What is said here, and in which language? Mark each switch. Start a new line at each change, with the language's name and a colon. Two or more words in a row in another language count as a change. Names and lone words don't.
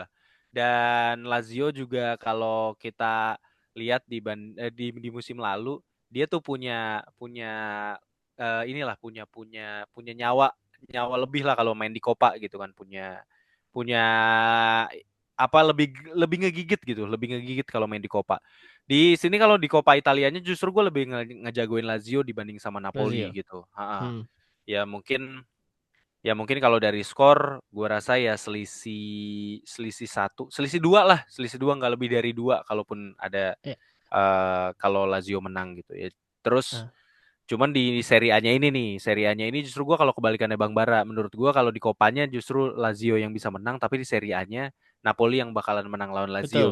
Indonesian: Dan Lazio juga kalau kita lihat di musim lalu dia tuh punya punya inilah punya nyawa nyawa lebih lah kalau main di Copa gitu kan punya punya apa lebih ngegigit gitu, lebih ngegigit kalau main di Coppa. Di sini kalau di Coppa Italianya justru gue lebih ngejagoin Lazio dibanding sama Napoli Lazio. gitu. Ha-ha. Hmm, Ya mungkin ya mungkin kalau dari skor gue rasa ya selisih selisih satu, selisih dua lah, selisih dua nggak lebih dari dua kalaupun ada ya. kalau Lazio menang gitu ya. Terus Ah, cuman di Serie A-nya ini nih, Serie A-nya ini justru gua kalau kebalikannya Bang Bara, menurut gua kalau di Copanya justru Lazio yang bisa menang, tapi di Serie A-nya Napoli yang bakalan menang lawan Lazio